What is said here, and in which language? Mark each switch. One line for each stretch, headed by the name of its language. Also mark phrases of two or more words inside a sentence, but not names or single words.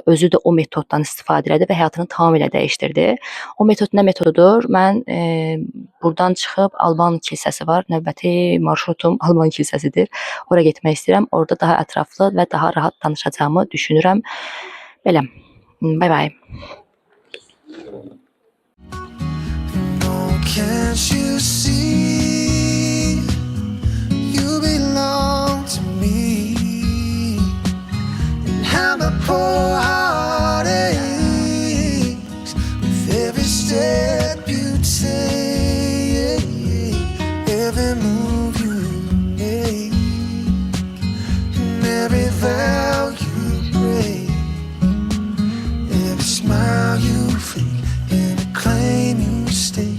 Azerbaijani: Özü də o metoddan istifadə elədi və həyatını tamamilə dəyişdirdi. O metod nə metodudur? Mən buradan çıxıb Alban kilsəsi var. Növbəti marşrutum Alban kilsəsidir. Ora getmək istəyirəm. Orada daha ətraflı və daha rahat danışacağımı düşünürəm. Belə.
English: Bye bye. Oh, can't you see you belong to me? And how my poor heart aches with every step you take, every move you make, and every vow you break, every smile you fake, every claim you stake.